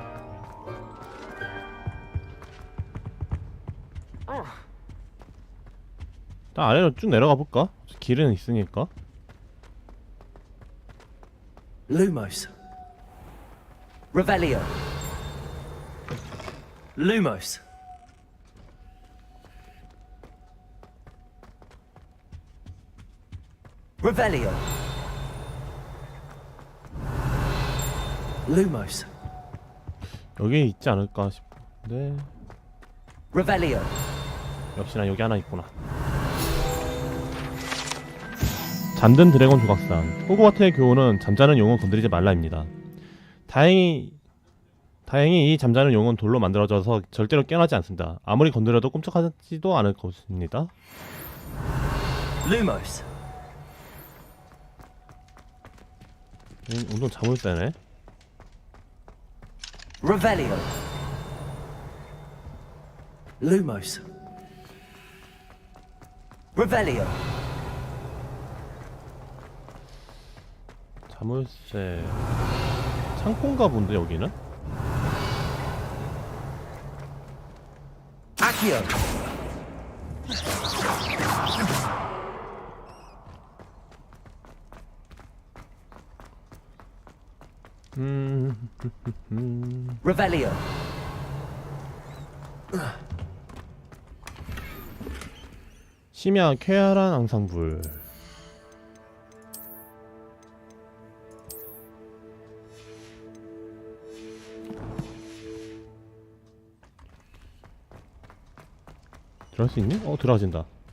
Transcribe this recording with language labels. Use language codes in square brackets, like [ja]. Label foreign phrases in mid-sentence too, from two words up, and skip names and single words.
[ko] 일단 아래로 쭉 내려가 볼까? 길은 있으니까. Lumos. Revelio. Lumos. Revelio. Lumos. 여기 있지 않을까 싶은데. Revelio. 역시나 여기 하나 있구나. 잠든 드래곤 조각상. 호그와트의 교훈은 잠자는 용은 건드리지 말라입니다. 다행히 이 잠자는 용은 돌로 만들어져서 절대로 깨어나지 않습니다. 아무리 건드려도 꼼짝하지도 않을 것입니다. Lumos. 운동 잠을 떼네. Revelio. Lumos. Revelio. 자물쇠 창고인가 본데 여기는? Accio. Revelio. 심야 쾌활한 앙상블. 들어갈 수 있니? 들어가진다.